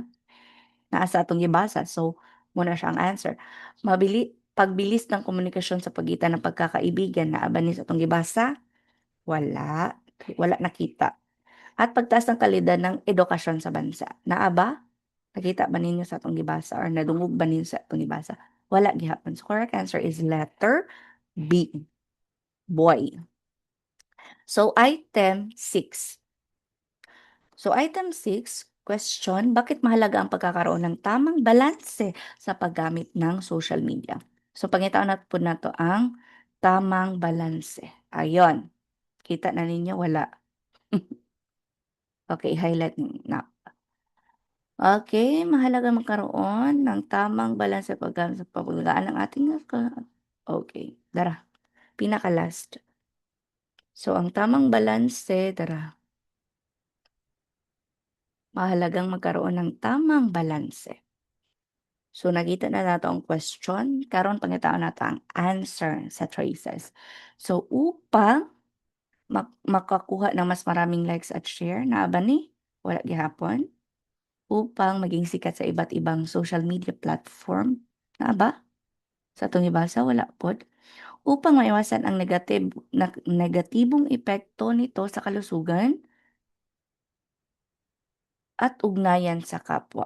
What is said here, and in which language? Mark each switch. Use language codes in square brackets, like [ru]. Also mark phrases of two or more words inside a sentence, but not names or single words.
[ceb] Naa sa atong gibasa. So, muna siya ang answer. [tl] Pagbilis ng komunikasyon sa pagitan ng pagkakaibigan [ceb] na ni sa atong gibasa, wala. Wala nakita. [tl] At pagtaas ng kalidad ng edukasyon sa bansa. [ceb] Naa ba? Nakita ba ninyo sa atong gibasa or nadungog ba ninyo sa atong gibasa? Wala gihapon. [en] So, correct answer is letter B. Boy. So, item 6. So, item 6, question, [tl] bakit mahalaga ang pagkakaroon ng tamang balanse sa paggamit ng social media? [ceb] So, pangitaan na po na to ang [tl] tamang balanse. [ceb] Ayon. Kita na ninyo, wala. Okay, highlight na. [tl] Okay, mahalaga magkaroon ng tamang balanse sa paggamit sa paglalaan ng ating okay, dara. [ceb] Pinaka-last. So, ang [tl] tamang balanse, [ceb] dara. [tl] Mahalagang magkaroon ng tamang balanse. [ceb] So, nakita na nato ang question, karon pangitaon nato ang answer sa choices. [tl] So, upang makakuha ng mas maraming likes at share, [ceb] naa ba ni? Wala gihapon. [tl] Upang maging sikat sa iba't ibang social media platform, [ceb] naa ba? Sa atong ibasa, wala pod. [tl] Upang maiwasan ang negatibong epekto nito sa kalusugan at ugnayan sa kapwa.